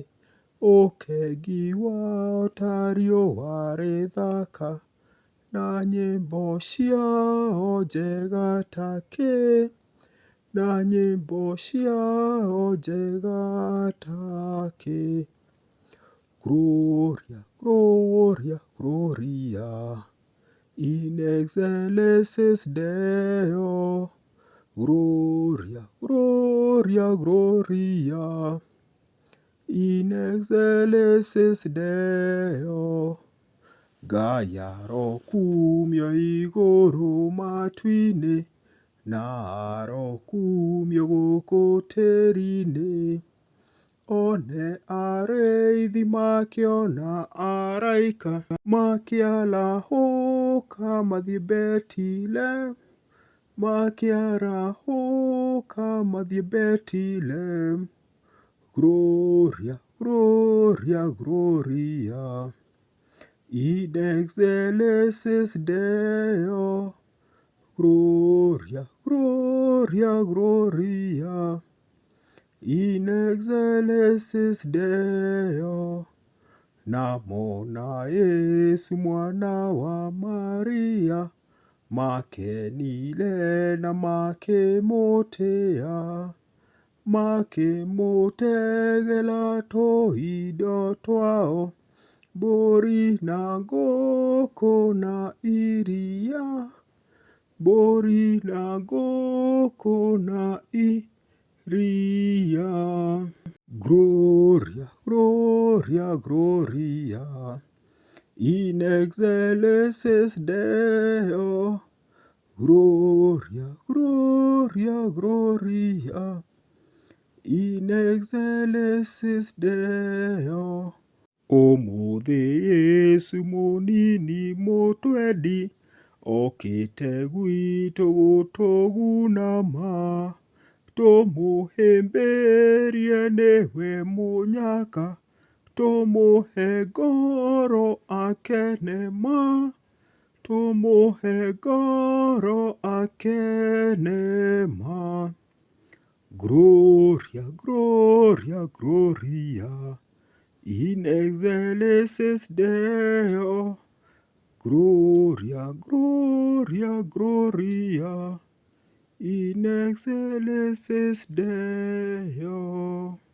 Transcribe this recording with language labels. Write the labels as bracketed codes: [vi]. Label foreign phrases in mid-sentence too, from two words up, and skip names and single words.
[ki] Ũkengi wao ta riũa rĩthaka, na nyĩmbo ciao njega ta kĩ, na nyĩmbo ciao njega ta kĩ. [la] Gloria, Gloria, Gloria in excelsis Deo. Gloria, Gloria, Gloria in excelsis Deo. [ki] Ngai arokumio igũrũ matu-inĩ, na arokumio gũkũ tĩĩri-inĩ. One arĩithi makĩona araika makĩarahũka mathiĩ Bethilehem, makĩarahũka mathiĩ Bethilehem. [la] Gloria, Gloria, Gloria in excelsis Deo. Gloria, Gloria, Gloria in excelsis Deo. [ki] Namona Yesu mwana wa Maria, makenire na makĩmũtĩa, makĩmũtegera tũindo twao, mbũri na ngũkũ na iria, mbũri na ngũkũ na iria. [la] Gloria, Gloria, Gloria in excelsis Deo. Gloria, Gloria, Gloria in excelsis Deo. [ki] Ũmũthĩ Yesu mũnini mũtwendi, okĩte gwitũ gũtũguna ma. Tũmũhĩmbĩrie nĩwe mũnyaka, tũmũhe ngoro akene ma. Tũmũhe ngoro akene ma. [la] Gloria, Gloria, Gloria in excelsis Deo. Gloria, Gloria, Gloria in excelsis Deo.